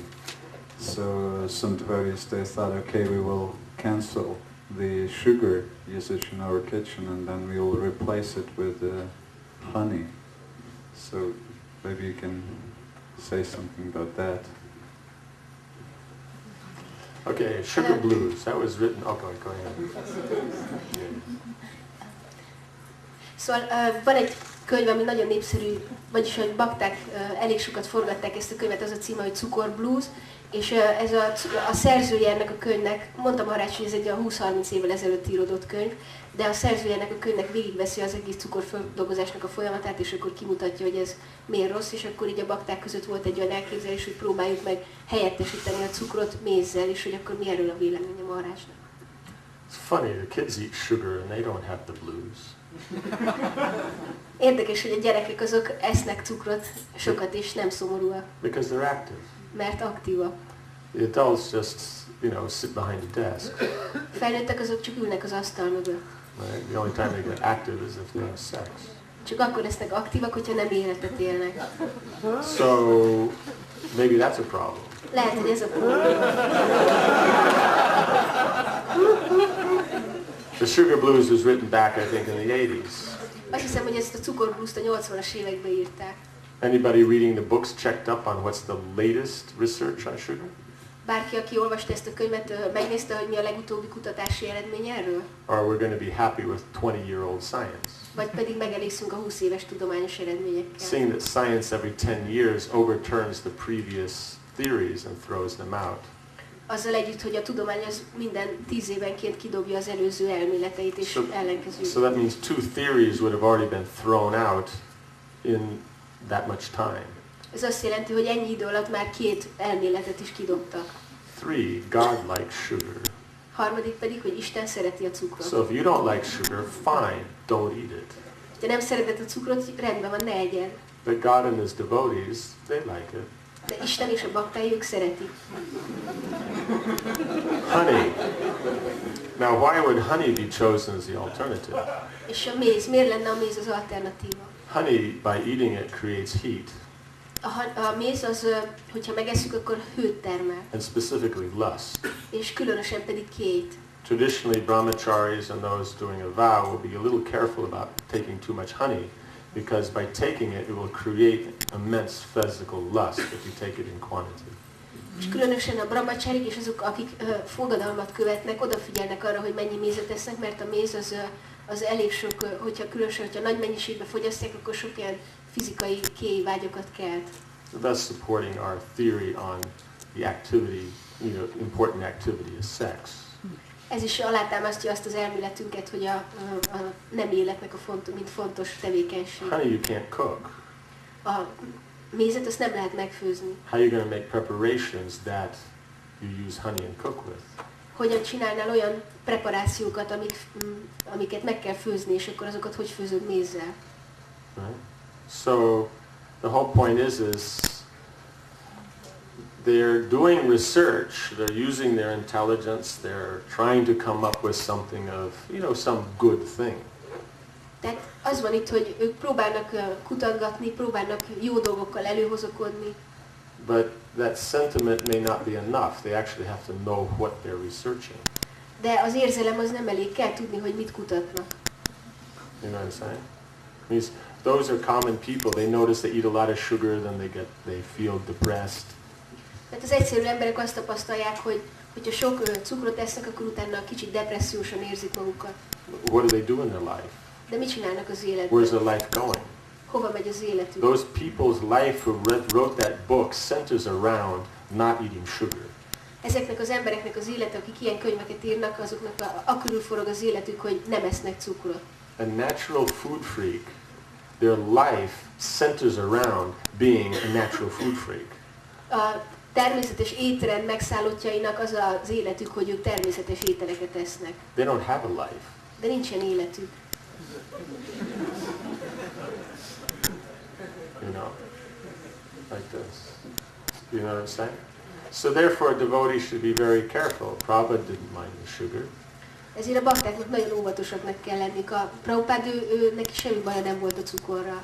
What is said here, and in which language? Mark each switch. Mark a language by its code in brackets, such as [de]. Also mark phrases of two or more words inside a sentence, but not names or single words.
[en] So some devotees, they thought, okay, we will cancel the sugar usage in our kitchen, and then we will replace it with honey. So maybe you can say something about that. Okay, Sugar Blues, that was written, okay, go ahead. [hu] Szóval van egy könyv, ami nagyon népszerű, vagyis hogy bakták elég sokat forgatták ezt a könyvet, az a címe, hogy Cukor Blues, és ez a szerzője ennek a könyvnek, mondtam Maharaj, hogy ez egy 20-30 évvel ezelőtt íródott könyv, de a szerzője ennek a könyvnek végigveszi az egész cukorfeldolgozásnak a folyamatát, és akkor kimutatja, hogy ez miért rossz, és akkor így a bakták között volt egy olyan elképzelés, hogy próbáljuk meg helyettesíteni a cukrot mézzel, és hogy akkor mi erről a véleménye Maharajnak. [en] It's funny, the kids eat sugar and they don't have the blues. [hu] Érdekes, hogy a gyerekek azok esznek cukrot sokat, és nem szomorúak. [en] Because they're active. [hu] Mert aktívak. [en] The adults just, sit behind a desk. [hu] Felnőttek azok csak ülnek az asztal mögött. [en] Right? The only time they get active is if they have sex. [hu] Csak akkor lesznek aktívak, hogyha nem életet élnek. [en] So maybe that's a problem. [hu] Lehet, hogy ez a probléma. [en] The Sugar Blues was written back, I think, in the 80s. [hu] Azt hiszem, hogy ezt a cukorblues-t a 80-as években írták. [en] Anybody reading the books checked up on what's the latest research on sugar? [hu] Bárki, aki olvasta ezt a könyvet, megnézte, hogy mi a legutóbbi kutatási eredmény erről? [en] Or we're going to be happy with 20-year-old science? [hu] Vagy pedig megelégszünk a 20 éves tudományos eredményekkel? [en] Seeing that science every 10 years overturns the previous theories and throws them out. [hu] Azzal együtt, hogy a tudomány az minden 10 évenként kidobja az előző elméleteit és ellenkezőjét. [en] So that means 2 theories would have already been thrown out in that much time. [hu] Ez azt jelenti, hogy ennyi idő alatt már 2 elméletet is kidobtak. [en] 3, God likes sugar. [hu] Harmadik pedig, hogy Isten szereti a cukrot. [en] So if you don't like sugar, fine, don't eat it. [hu] Ha nem szereted a cukrot, rendben van, ne egyed. [en] But God and His devotees, they like it. [hu] De Isten és a baktái ők szeretik. [en] Honey. Now why would honey be chosen as the alternative? [hu] És a méz, miért lenne a méz az alternatíva? [en] Honey, by eating it, creates heat. [hu] A méz az, hogyha megesszük, akkor hőt termel. [en] And specifically lust. [hu] És különösen pedig két. [en] Traditionally, brahmacharis and those doing a vow will be a little careful about taking too much honey, because by taking it, it will create immense physical lust if you take it in quantity. [hu] És különösen a brahmacharik és azok, akik fogadalmat követnek, odafigyelnek arra, hogy mennyi mézet esznek, mert a méz az az elég sok, hogyha különösen, hogyha nagy mennyiségben fogyasztják, akkor sok ilyen fizikai vágyakat kelt. [en] So that's supporting our theory on the activity, important activity is sex. [hu] Ez is alátámasztja azt az elméletünket, hogy a nem életnek mint fontos tevékenység. [en] Honey you can't cook. [hu] A mézet azt nem lehet megfőzni. [en] How are you going to make preparations that you use honey and cook with? [hu] Hogyan csinálnál olyan preparációkat, amiket meg kell főzni, és akkor azokat hogy főzöd mézzel? [en] Right? So the whole point is they're doing research, they're using their intelligence, they're trying to come up with something of, some good thing. [hu] Tehát az van itt, hogy ők próbálnak kutatgatni, próbálnak jó dolgokkal előhozakodni. [en] But that sentiment may not be enough. They actually have to know what they're researching. [hu] De az érzelem az nem elég, kell tudni, hogy mit kutatnak. [en] You know what I'm saying? Means those are common people. They notice they eat a lot of sugar, then they feel depressed. [hu] Tehát az egyszerű emberek azt tapasztalják, hogy hogyha sok cukrot esznek, akkor utána kicsit depressziósan érzik magukat. [en] What do they do in their life? [hu] De mit csinálnak az életben? [en] Where's their life going? [hu] Hova megy az életük? [en] Those people's life who wrote that book centers around not eating sugar. [hu] Ezeknek az embereknek az élete, akik ilyen könyveket írnak, azoknak akörül forog az életük, hogy nem esznek cukrot. [en] A natural food freak, their life centers around being a natural food freak. [hu] A természetes étrend megszállottjainak az az életük, hogy ők természetes ételeket esznek. [en] They don't have a life. [hu] De nincsen életük. [en] Like this. You know what I'm saying? So therefore a devotee should be very careful. Prabhupada didn't mind the sugar. [hu] Ezért a baktáknak nagyon óvatosaknak kell lenni. A Prabhupád, ő neki semmi baja nem volt a cukorra.